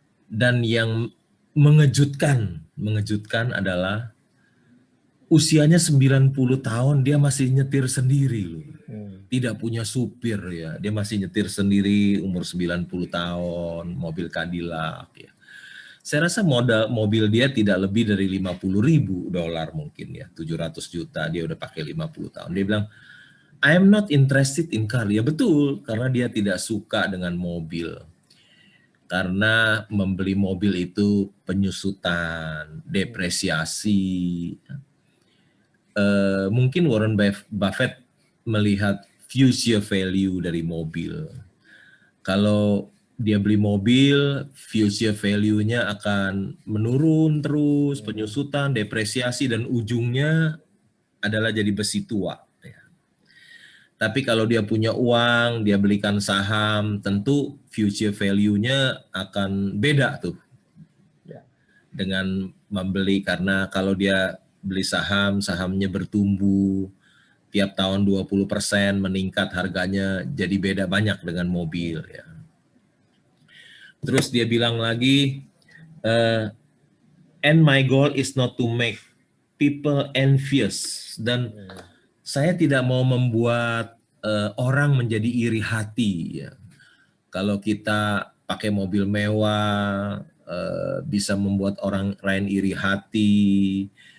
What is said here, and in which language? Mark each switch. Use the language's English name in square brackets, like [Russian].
[Indonesian] Dan yang mengejutkan adalah usianya 90 tahun dia masih nyetir sendiri loh. Tidak punya supir ya. Dia masih nyetir sendiri umur 90 tahun, mobil Cadillac ya. Saya rasa modal mobil dia tidak lebih dari $50.000 mungkin ya, 700 juta dia udah pakai 50 tahun. Dia bilang, [English] I am not interested in car. [Indonesian] Ya betul, karena dia tidak suka dengan mobil. Karena membeli mobil itu penyusutan, depresiasi. Mungkin Warren Buffett melihat future value dari mobil. Kalau dia beli mobil, future value-nya akan menurun terus, penyusutan, depresiasi, dan ujungnya adalah jadi besi tua. Tapi kalau dia punya uang, dia belikan saham, tentu future value-nya akan beda tuh. Dengan membeli, karena kalau dia beli saham, sahamnya bertumbuh, tiap tahun 20% meningkat harganya, jadi beda banyak dengan mobil ya. Terus dia bilang lagi, [English] and my goal is not to make people envious. [Indonesian] Dan saya tidak mau membuat orang menjadi iri hati. Ya. Kalau kita pakai mobil mewah, bisa membuat orang lain iri hati.